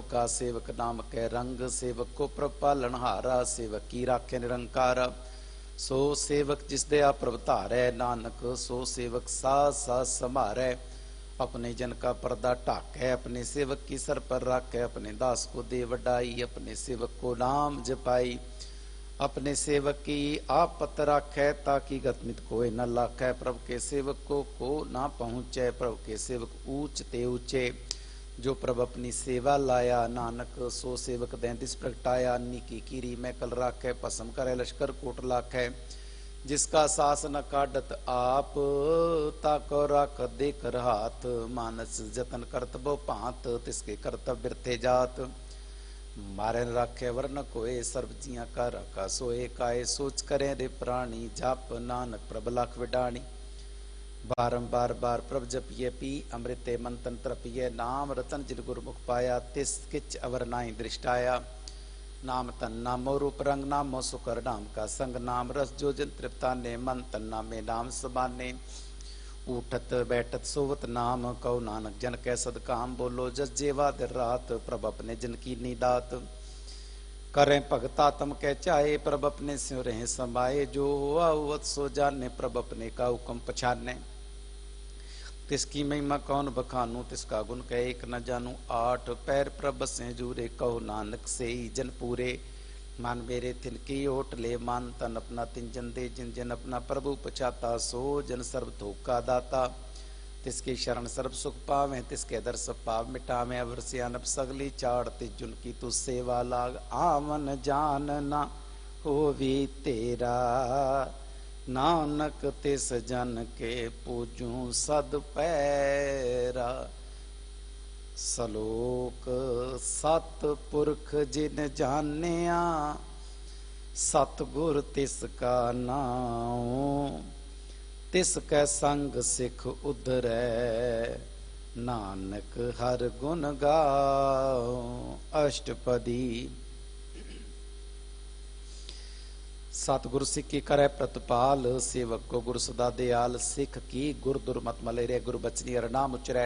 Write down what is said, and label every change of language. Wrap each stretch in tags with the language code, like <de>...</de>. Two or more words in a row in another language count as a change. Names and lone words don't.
<hi>का सेवक नाम के रंग सेवक को प्रभ पालनहारा सेवक की राखे निरंकार सो सेवक जिस दया प्रभ धारै नानक सो सेवक सास सास समारै अपने जन का पर्दा ढाकै अपने सेवक की सर पर रखे अपने दास को दे वडाई अपने सेवक को नाम जपाई अपने सेवक की आप पत राखै, ताकि गतमित कोई न लाखै। प्रभु के सेवक को ना पहुँचै, प्रभु के सेवक ऊंच ते ऊंचे। जो प्रभु अपनी सेवा लाया, नानक सो सेवक दैंतिस प्रगटाया। निकी कीरी में कल राखै, भस्म करे लश्कर कोट लाखै। जिसका सास न काटत आप, ताको राख दे कर हाथ। मानस जतन करत बो भांत, तिसके कर्तव्य बिरथे जात। मारे न राखे वरन कोय, सर्व जिया का राखा सोए। काए सोच करें रे प्राणी, जाप नानक प्रभ लाख विडाणी। बारंबार बार प्रभ जपिए पी, अमृते मंतन तरपिए। नाम रतन जिन गुरमुख पाया, तिस किच अवर नाई दृष्टाया। नाम तन नामो रूप रंग, नामो सुकर नाम का संग। नाम रस जो जन तृप्ता ने, मन तन नामे नाम सबाने। उठत बैठत सोवत नाम, कहो नानक जन कै सद काम। बोलो जस जेवा दिन रात, प्रभ अपने जन की नीदात। करें भगता तम कह चाहे, प्रभ अपने स्यों रहे समाये। जो हुआ सो जाने, प्रभ अपने का हुक्म पछाने। तिसकी महिमा कौन बखानू, तिसका गुण कह एक न जानू। आठ पैर प्रभ से जूरे, कहो नानक से ही जन पूरे। मन मेरे तिनकी ओट ले, मान तन अपना तिन जन दे। जिन जन अपना प्रभु पछाता, सो जन सर्व थोक का दाता। तिसके शरण सर्व सुख पावे, तिसके दर सब पाप मिटावे। अवर सियानप सगली चाड़, तिस जुन की तू सेवा लाग। आवन जान ना होवी तेरा, नानक तिस जन के पूजू सद पैरा। सलोक सतपुरख जिन जानिया, सतगुर तिसका नाम। तिसकै संग सिख उधरै, नानक हर गुण गाओ। अष्टपदी। सतगुरु सिख की करे प्रतिपाल, सेवक को गुरु सदा दयाल। सिख की गुरु दुर्मत मलेरे, गुरु बचनी हर नाम उचरै।</hi>